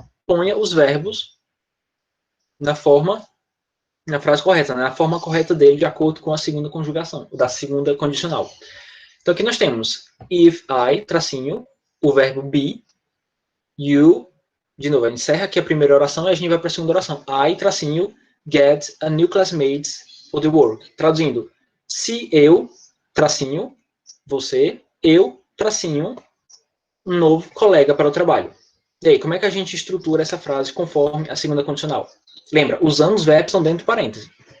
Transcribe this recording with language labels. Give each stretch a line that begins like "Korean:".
Portuguese: Ponha os verbos na frase correta, né? Na forma correta dele, de acordo com a segunda conjugação, da segunda condicional. Então aqui nós temos if I, tracinho, o verbo be, you, de novo, a gente encerra aqui a primeira oração e a gente vai para a segunda oração.
English: I,
Portuguese: tracinho,
English: get a new classmate for the work.
Portuguese: Traduzindo, se eu, tracinho, você, eu, tracinho, um novo colega para o trabalho. E aí, como é que a gente estrutura essa frase conforme a segunda condicional? Lembra, usando os verbos são dentro de parênteses.